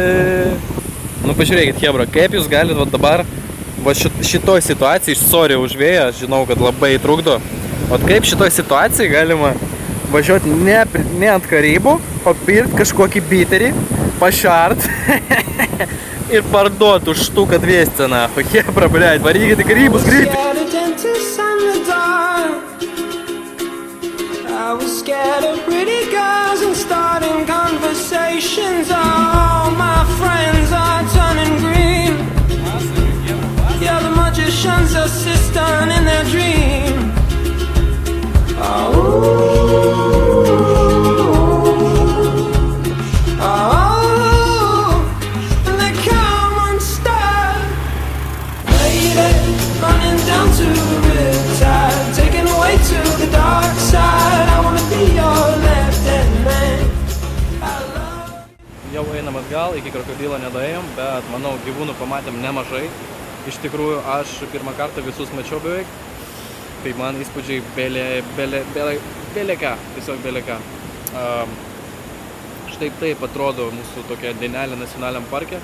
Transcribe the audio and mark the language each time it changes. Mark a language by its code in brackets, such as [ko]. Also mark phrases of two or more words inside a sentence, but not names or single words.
[lt] Nu pažiūrėkit, chebra, kaip jūs galit va dabar va šitoj situacijai, sorry už vėją, žinau, kad labai trukdo. O kaip šitoj situacijai galima važiuoti ne ant Karibų, o pirkt kažkokį biterį pašart ir parduot už štuką 200, nahoj. Hebra, blядь, varykite karybus greitai. [en] Scared of dentists and the dark. I was scared of pretty girls and starting conversations. All my friends are turning green. Yeah, the magician's assistant in their dream. They come unstuck. Lady, running down to the riptide, taken away to the dark side. I wanna be your left-hand man. I love. [lt] Jau einam atgal, iki krokodilo nedaėjom, bet manau gyvūnų pamatėm nemažai. Iš tikrųjų, aš pirmą kartą visus mačiau beveik. Tai man įspūdžiai beleka, tiesiog beleka. Štai taip atrodo mūsų tokia dienelė nacionaliniam parke.